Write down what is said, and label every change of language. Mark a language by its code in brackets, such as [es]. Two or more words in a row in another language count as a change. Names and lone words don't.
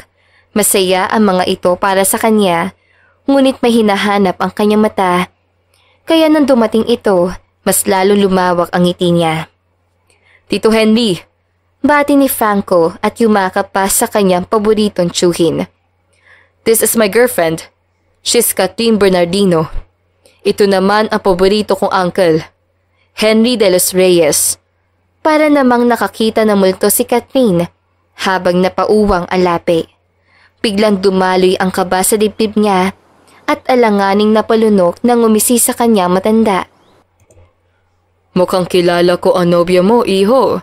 [tl] Masaya ang mga ito para sa kanya, ngunit may hinahanap ang kanyang mata. Kaya nang dumating ito, mas lalo lumawak ang ngiti niya. Tito Henry, bati ni Franco at yumakap pa sa kanyang paboritong tsuhin. [en] This is my girlfriend. She's Catherine Bernardino. [tl] Ito naman ang paborito kong uncle, Henry de los Reyes. Para namang nakakita ng multo si Catherine habang napauwang ang lapi. Biglang dumaloy ang kaba sa dibdib niya at alanganing napalunok nang umisi sa kanya matanda. Mukhang kilala ko ang nobya mo, iho.